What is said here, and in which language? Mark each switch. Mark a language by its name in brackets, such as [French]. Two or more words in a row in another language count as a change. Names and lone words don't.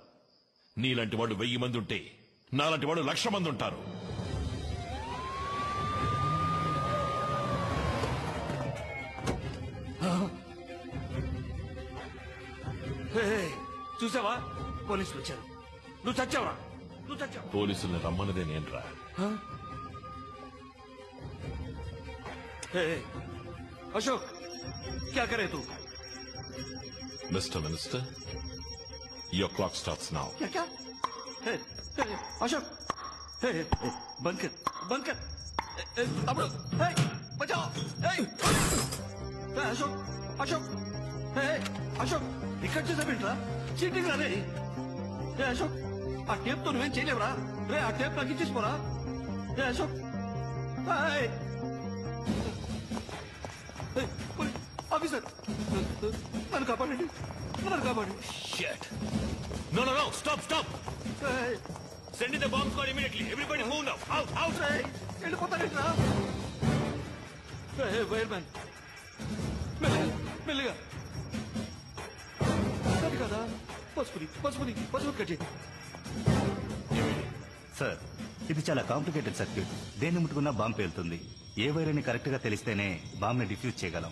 [Telugu] నీలాంటి వాళ్ళు 1000 మంది ఉంటే నాలాంటి వాళ్ళు 1,00,000 మంది ఉంటారు. చూసావా, పోలీసులు వచ్చారు. నువ్వు చచ్చావరా? నువ్వు చచ్చావు. పోలీసుల్ని రమ్మన్నదే నేనురా. [Hindi] अशोक, क्या करे तू? [English] Mr. Minister, your clock starts now. [Hindi] क्या? अशोक, बंद कर. [Telugu] తమ్ముడు బచావ్ అశోక్ అశోక్ అశోక్ ఇక్కడ చూసావేంట్రా చీటింగ్ రాదే అశోక్ ఆ టేప్ తో నువ్వేం చేయలేవురా రే ఆ టేప్ నాకు ఇచ్చేసిపోరా అశోక్ ఆఫీసర్ నన్ను కాపాడండి నన్ను కాపాడండి [English] No, stop! Send in the bomb squad immediately. Everybody move now. Out! [Telugu] వెళ్ళిపోతారేంట్రా [English] wire man [Telugu] మెల్లిగా అది కదా పసుపుది కట్ చేయి సార్ ఇది చాలా [English] complicated circuit [Telugu] దేన్ని ముట్టుకున్నా బాంబు పేలుతుంది ఏ వైర్ అని కరెక్ట్ గా తెలిస్తేనే బాంబ్ ని డిఫ్యూజ్ చేయగలం